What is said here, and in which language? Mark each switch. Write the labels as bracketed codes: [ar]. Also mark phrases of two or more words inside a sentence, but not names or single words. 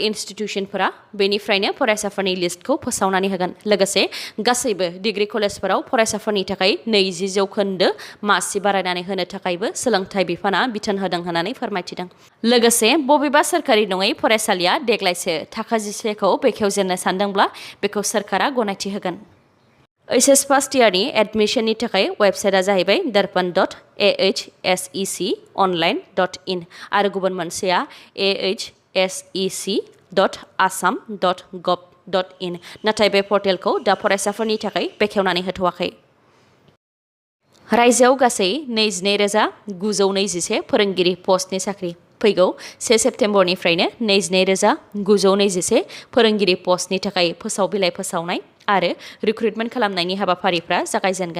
[brx] इनस्टिट्यूशनफोरा बेनिफ्रायनो फरायसाफोरनि लिस्टखौ फोसावनानै होगोन लोगोसे गासैबो डिग्री कलेजफोराव फरायसाफोरनि थाखाय 20% मासि बारायनानै होनो थाखायबो सोलोंथाइ बिफाना बिथोन होदों होननानै फोरमायथिदों लोगोसे बबेबा सोरखारि नङै फरायसालिया देग्लायसो थाखो 11खौ बेखेवजेननो सानदोंब्ला बेखौ सोरखारा गनायथि होगोन एचएस [en] first yearनि [brx] एडमिशननि थाखाय वेबसाइटआ जाहैबाय darpan.ahseconline.in आरो गुबुन मोनसेया ahsec.assam.gov.in नाथाय बे पर्टेलखौ दा फरायसाफोरनि थाखाय बेखेवनानै होथ'वाखै रायजोआव गासै 22,921 फोरोंगिरि पस्टनि साख्रि फैगौ 1 सेप्तेम्बरनिफ्रायनो 22,921 फोरोंगिरि पस्टनि थाखाय फोसाव बिलाइ फोसावनाय आरो रिक्रुटमेन्ट खालामनायनि हाबाफारिफ्रा जागायजेनगोन।